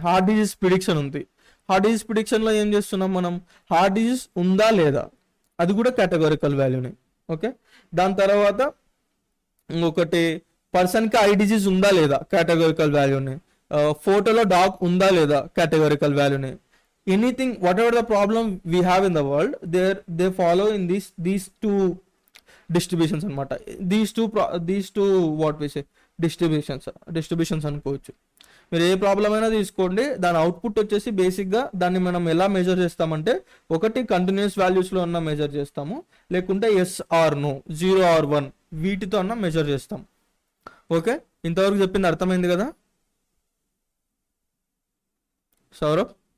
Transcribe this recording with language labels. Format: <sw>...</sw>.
<te>Heart disease prediction ఉంది. Heart disease ప్రిడిక్షన్లో ఏం చేస్తున్నాం మనం? హార్ట్ డిజీజ్ ఉందా లేదా, అది కూడా కేటగారికల్ వాల్యూని. ఓకే, దాని తర్వాత ఇంకొకటి పర్సన్కి ఐ డిజీజ్ ఉందా లేదా, కేటగారికల్ వాల్యూని. ఫోటోలో డాగ్ ఉందా లేదా, కేటగారికల్ వాల్యూని.</te> <en>Anything, whatever the problem we have in the world, they follow in these 2 distributions</en> <te>అన్నమాట.</te> <en>these two what we say distributions</en> <te>అనుకోవచ్చు. మీరు ఏ ప్రాబ్లం అయినా తీసుకోండి, దాని అవుట్పుట్ వచ్చేసి బేసిక్గా దాన్ని మనం ఎలా మెజర్ చేస్తామంటే ఒకటి కంటిన్యూస్ వాల్యూస్లో ఉన్న మెజర్ చేస్తాము, లేకుంటే ఎస్ ఆర్ నో,</te> <en>0 or 1</en> <te>వీటితో అన్న మెజర్ చేస్తాం. ఓకే, ఇంతవరకు చెప్పింది అర్థమైంది కదా సౌరభ్?</te>